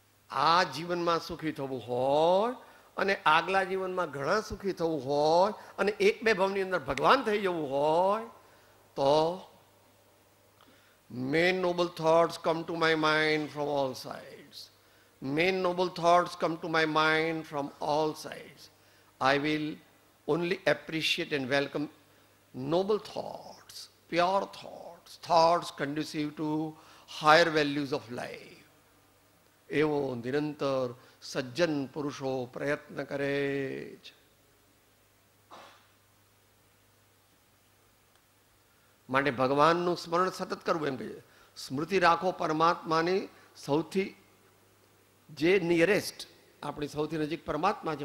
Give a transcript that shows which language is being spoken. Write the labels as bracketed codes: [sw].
[gu] આ જીવનમાં સુખી થવું હોય અને આગલા જીવનમાં ઘણા સુખી થવું હોય અને એક બે ભાવની અંદર ભગવાન થઈ જવું હોય, તો [en] main noble thoughts come to my mind from all sides. Main noble thoughts come to my mind from all sides. I will only appreciate and welcome noble thoughts, pure thoughts, thoughts conducive to higher values of life. [gu] એવો નિરંતર સજ્જન પુરુષો પ્રયત્ન કરે છે. માટે ભગવાનનું સ્મરણ સતત કરવું એમ કહે છે. સ્મૃતિ રાખો પરમાત્માની સૌથી જે નિયરેસ્ટ, આપણી સૌથી નજીક પરમાત્મા છે.